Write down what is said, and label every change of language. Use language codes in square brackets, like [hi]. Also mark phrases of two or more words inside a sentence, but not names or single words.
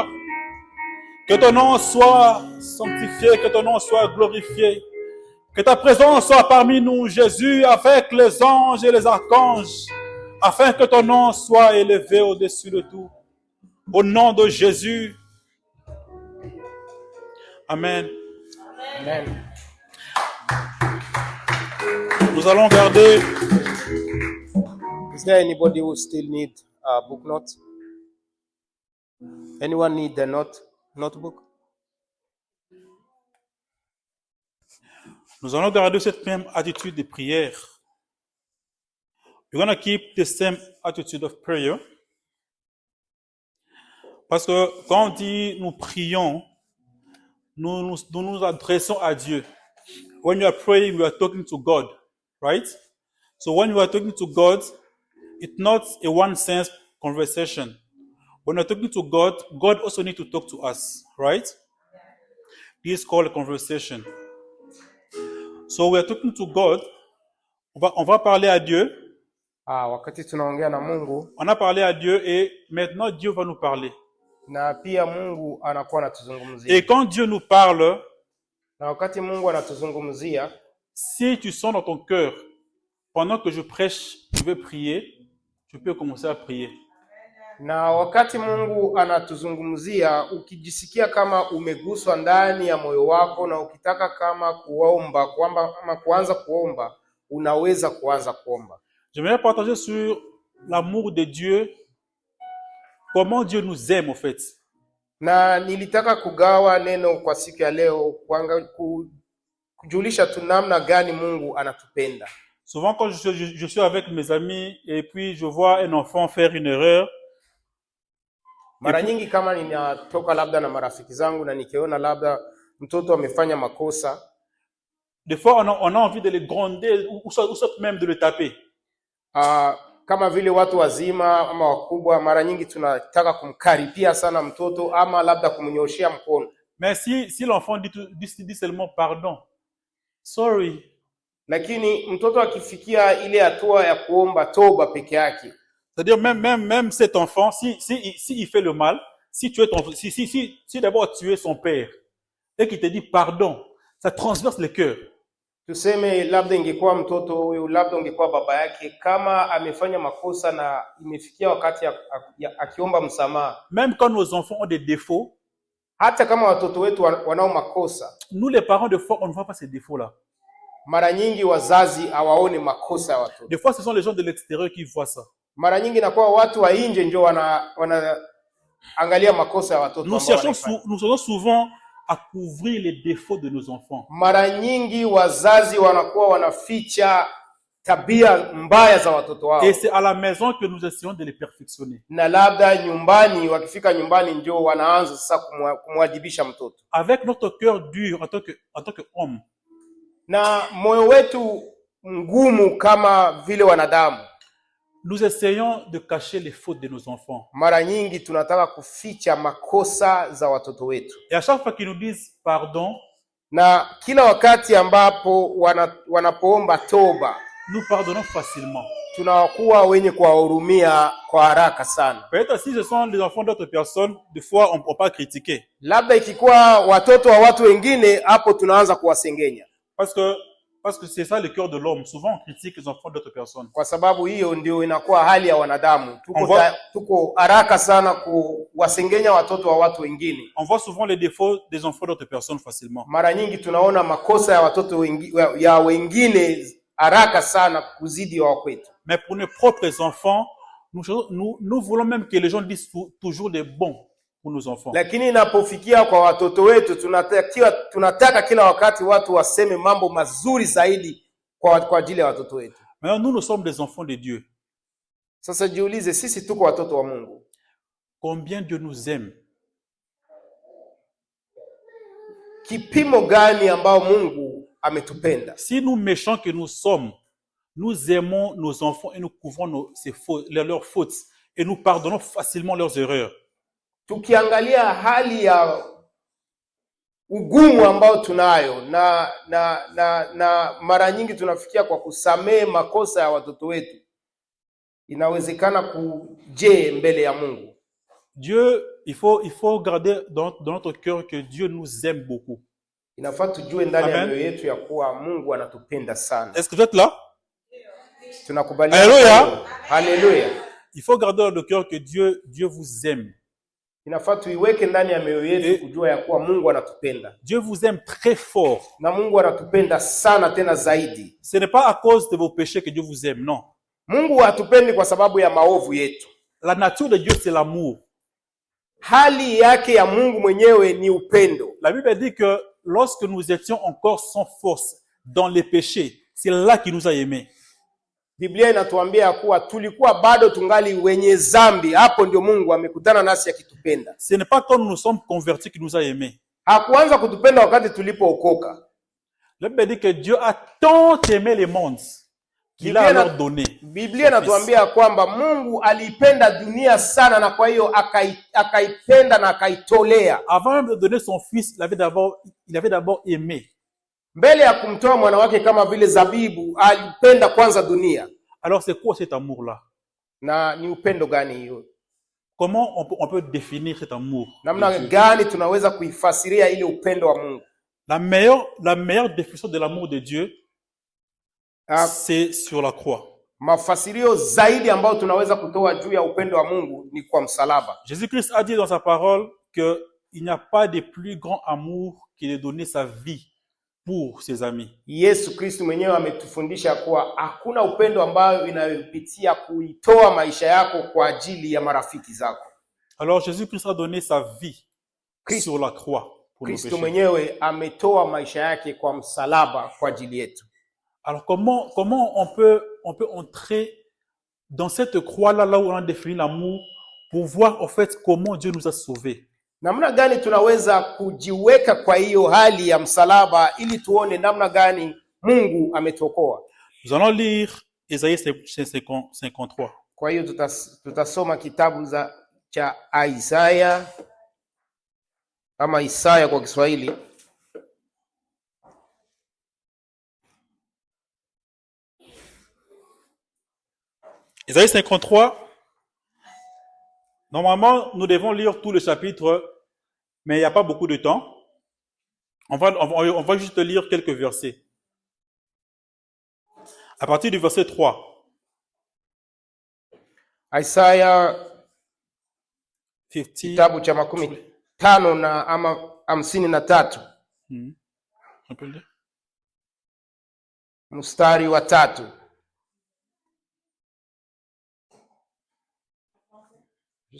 [fr] Que ton nom soit sanctifié, que ton nom soit glorifié, que ta présence soit parmi nous, Jésus, avec les anges et les archanges, afin que ton nom soit élevé au-dessus de tout. Au nom de Jésus. Amen. Amen. Nous allons garder. [en] Is there anybody who still need a book note? Anyone need the notebook? [fr] Nous allons garder cette même attitude de prière. [en] We're going to keep the same attitude of prayer. [fr] Parce que quand on dit nous prions, nous nous adressons à Dieu. [en] When you are praying, you are talking to God, right? So when you are talking to God, it's not a one-sense conversation. When you're talking to God, God also needs to talk to us, right? This is called a conversation. So we are talking to God. [fr] On va parler à Dieu. [sw] Wakati tunaongea na Mungu, [fr] On a parlé à Dieu et maintenant Dieu va nous parler. [sw] na pia Mungu anakuwa anatuzungumzia. [fr] Et quand Dieu nous parle, [sw] Na wakati Mungu anatuzungumzia, [fr] si tu sens dans ton cœur, pendant que je prêche, je veux prier, tu peux commencer à prier. [sw] na wakati Mungu anatuzungumzia, ukijisikia kama umeguswa ndani ya moyo wako na ukitaka kama kuomba, ama kuanza kuomba, unaweza kuanza kuomba. [fr] J'aimerais partager sur l'amour de Dieu, comment Dieu nous aime en fait. [sw] Na nilitaka kugawa neno kwa siku ya leo, kujulisha tu namna gani Mungu anatupenda. [fr] Souvent quand je suis avec mes amis et puis je vois un enfant faire une erreur, [sw] mara nyingi kama ninatoka labda na marafiki zangu na nikiona labda mtoto amefanya makosa, [fr] des fois on a envie de le gronder ou soit même de le taper. [sw] Kama vile watu wazima ama wakubwa, mara nyingi tunataka kumkaripia sana mtoto ama labda kumnyoshia mkono. [fr] Mais si l'enfant dit seulement pardon, sorry. [sw] Lakini mtoto akifikia ile hatua ya kuomba toba peke yake, [fr] c'est-à-dire même cet enfant, si il fait le mal, si tu es si d'abord tu es son père et qu'il te dit pardon, ça transverse le cœur. [sw] Tuseme labda ingekuwa mtoto huyu, labda ungekuwa baba yake, kama amefanya makosa na imefikia wakati akiomba msamaha. [fr] Même quand nos enfants ont des défauts, [sw] hata kama watoto wetu wanao makosa, [fr] nous les parents de fois on ne voit pas ces défauts-là. [sw] Mara nyingi wazazi hawaoni makosa ya watoto. [fr] Des fois ce sont les gens de l'extérieur qui voient ça. [sw] Mara nyingi inakuwa watu wa nje ndio angalia makosa ya watoto ambao wanafanya. [fr] Nous cherchons souvent à couvrir les défauts de nos enfants. [sw] Mara nyingi wazazi wanakuwa wanaficha tabia mbaya za watoto wao. [fr] Et c'est à la maison que nous essayons de les perfectionner. [sw] Na labda nyumbani, wakifika nyumbani ndio wanaanza sasa kumwadibisha mtoto. [fr] Avec notre cœur dur en tant que homme. [sw] Na moyo wetu ngumu kama vile wanadamu. [fr] Nous essayons de cacher les fautes de nos enfants. [sw] Mara nyingi tunataka kuficha makosa za watoto wetu. [fr] Et à chaque fois qu'ils nous disent pardon, [sw] na kila wakati ambapo wanapoomba toba, [fr] nous pardonnons facilement. [sw] Tunakuwa wenye kuwahurumia kwa haraka sana. [fr] Peut-être si ce sont les enfants d'autres personnes, des fois on peut pas critiquer. [sw] Labda ikikuwa watoto wa watu wengine, hapo tunaanza kuwasengenya. [fr] Parce que c'est ça le cœur de l'homme. Souvent on critique les enfants d'autres personnes. [sw] Kwa sababu hiyo ndio inakuwa hali ya wanadamu. Tuko haraka sana kuwasengenya watoto wa watu wengine. [fr] On voit souvent les défauts des enfants d'autres personnes facilement. [sw] Mara nyingi tunaona makosa ya watoto ya wengine haraka sana kuzidi wa kwetu. [fr] Mais pour nos propres enfants, nous voulons même que les gens disent toujours des bons pour nos enfants. [sw] Lakini inapofikia kwa watoto wetu, tunataka kila wakati watu waseme mambo mazuri zaidi kwa ajili ya watoto wetu. [fr] Maintenant, nous sommes des enfants de Dieu. [sw] Sasa jiulize, sisi tuko watoto wa Mungu. [fr] Combien Dieu nous aime? [sw] Kipimo gani ambao Mungu ametupenda? [fr] Si nous méchants que nous sommes, nous aimons nos enfants et nous couvrons leurs fautes et nous pardonnons facilement leurs erreurs. [sw] Tukiangalia hali ya ugumu ambao tunayo na mara nyingi tunafikia kwa kusamehe makosa ya watoto wetu, inawezekana kuje mbele ya Mungu. [fr] Dieu, il faut garder dans notre cœur que Dieu nous aime beaucoup. [sw] Inafaa tujue ndani ya mioyo yetu ya kuwa Mungu anatupenda sana. [fr] Est-ce que vous êtes là? [sw] Tunakubaliana. [fr] Alléluia. Alléluia. Il faut garder dans le cœur que Dieu vous aime. [sw] Inafaa tuiweke ndani ya mioyo yetu kujua ya kuwa Mungu anatupenda. [fr] Dieu vous aime très fort. [sw] Na Mungu anatupenda sana tena zaidi. [fr] Ce n'est pas à cause de vos péchés que Dieu vous aime, non. [sw] Mungu hatupendi kwa sababu ya maovu yetu. [fr] La nature de Dieu c'est l'amour. [sw] Hali yake ya Mungu mwenyewe ni upendo. [fr] La Bible dit que lorsque nous étions encore sans force dans les péchés, c'est là qu'il nous a aimés. [sw] Biblia inatuambia kuwa tulikuwa bado tungali wenye zambi, hapo ndio Mungu amekutana nasi akitupenda. [fr] Ce n'est pas quand nous nous sommes convertis qu'il nous a aimés. [sw] Hakuanza kutupenda wakati tulipookoka. [fr] La Bible dit que Dieu a tant aimé le monde qu'il a alors donné. [sw] Biblia inatuambia kwamba Mungu alipenda dunia sana na kwa hiyo akaipenda na akaitolea. [fr] Avant même de donner son fils, il avait d'abord aimé. [sw] Mbele ya kumtoa mwana wake kama vile zabibu, alipenda kwanza dunia. [fr] Alors c'est quoi cet amour-là? [sw] Na ni upendo gani hiyo? [fr] Comment on peut définir cet amour? [sw] Namna gani tunaweza kuifasiria ile upendo wa Mungu? [fr] La meilleure définition de l'amour de Dieu, c'est sur la croix. [sw] Mafasirio zaidi ambayo tunaweza kutoa juu ya upendo wa Mungu ni kwa msalaba. [fr] Jésus-Christ a dit dans sa parole que il n'y a pas de plus grand amour que de donner sa vie pour ses amis. [sw] Yesu Kristo mwenyewe ametufundisha kuwa hakuna upendo ambayo inayopitia kuitoa maisha yako kwa ajili ya marafiki zako. [fr] Alors Jésus-Christ a donné sa vie sur la croix pour nos péchés. [sw] Kristo mwenyewe ametoa maisha yake kwa msalaba kwa ajili yetu. [fr] Alors comment on peut entrer dans cette croix-là, là où on a défini l'amour, pour voir en fait comment Dieu nous a sauvés? [sw] Namna gani tunaweza kujiweka kwa hiyo hali ya msalaba ili tuone namna gani Mungu ametuokoa? [fr] Nous allons lire Isaïe 53. [sw] Kwa hiyo tutasoma kitabu cha Isaya ama Isaya kwa Kiswahili. [fr] Isaïe 53. Normalement, nous devons lire tout le chapitre, mais il n'y a pas beaucoup de temps. On va juste lire quelques versets. À partir du verset 3. [sw] Isaya 50. Kitabu cha 50 na ama 53. [fr] On peut le lire. [sw] Mstari wa 3.